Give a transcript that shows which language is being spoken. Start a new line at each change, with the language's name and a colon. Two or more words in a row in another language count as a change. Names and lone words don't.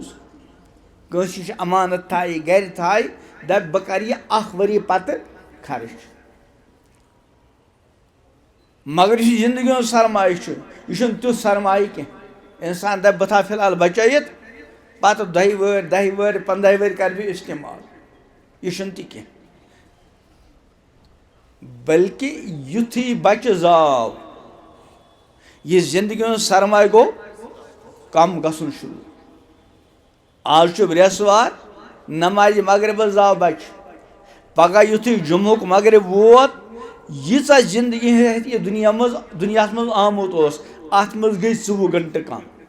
Kashmiri: کٲنٛسہِ چھُ امانت تھایہِ گرِ تھایہِ دپہِ بہٕ کرٕ یہِ 1 ؤری پتہٕ خرٕچ. مگر یُس یہِ زندگی ہُنٛد سرمایہِ چھُ یہِ چھُنہٕ تیُتھ سرمایہِ کینٛہہ. انسان دپ بہ فی الحال بچائت پتہ 10 ور 10 ور 15 ور کر بھی استعمال یہ چھنہ تہ کینٛہہ بلکہ یُتھُے بچہ زاو یہ زندگی ہُنٛد سرمایہ گو کم گژھُن شروع آز چھُ برٛیسوار نمازِ مغربس زاو بچہ پگہ یُتھُے جمعُک مغرب ووت ییٖژاہ زندگی ہیٚتھ یہ دُنیاہس منٛز آمُت اوس اتھ منٛز گٔے 24 گھنٹہٕ کم